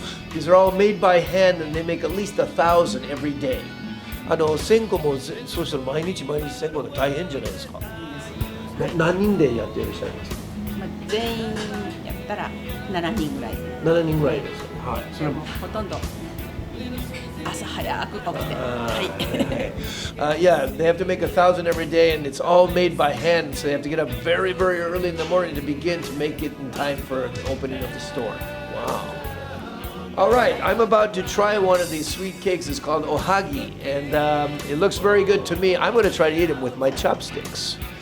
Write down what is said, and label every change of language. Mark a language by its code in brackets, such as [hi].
[en] These are all made by hand and they make at least 1,000 every day. [ja] 1000個もそうしたら毎日1000個で大変じゃないですか？何人でやっていらっしゃいますか？全員やったら7人ぐらい。 7人ぐらいです。はい。それもほとんど朝早く起きて。はい。 [en] Yeah, they have to make 1,000 every day, and it's all made by hand. So they have to get up very, very early in the morning to begin to make it in time for the opening of the store. Wow. All right, I'm about to try one of these sweet cakes. It's called ohagi, and it looks very good to me. I'm going to try to eat it with my chopsticks.